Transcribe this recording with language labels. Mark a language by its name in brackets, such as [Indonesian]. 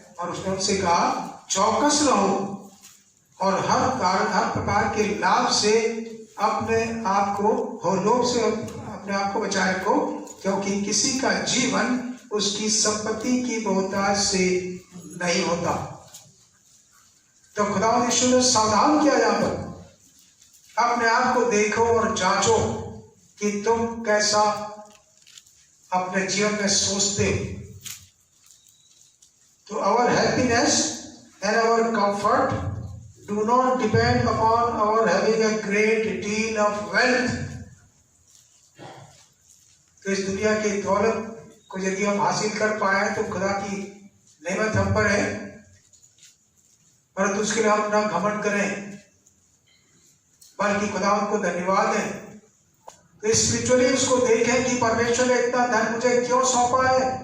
[Hindi] और उसने उनसे कहा, चौकस रहो और हर प्रकार के लाभ से अपने आप को लोभ से अपने आप को बचाए रखो, क्योंकि किसी का जीवन उसकी संपत्ति की बहुतायत से नहीं होता। तो खुदावंद यीशु ने सावधान किया यहाँ पर, अपने आप को देखो और जांचो कि तुम कैसा अपने जीवन में सोचते हो। [English] तो our happiness and our comfort do not depend upon our having a great deal of wealth. [Hindi] तो इस दुनिया की दौलत को यदि हम हासिल कर पाए तो खुदा की नेमत हम पर है, परंतु उसके लिए हम ना घमंड करें बल्कि खुदा को धन्यवाद दें। तो स्पिरिचुअली उसको देखें कि परमेश्वर ने इतना धन मुझे क्यों सौंपा है।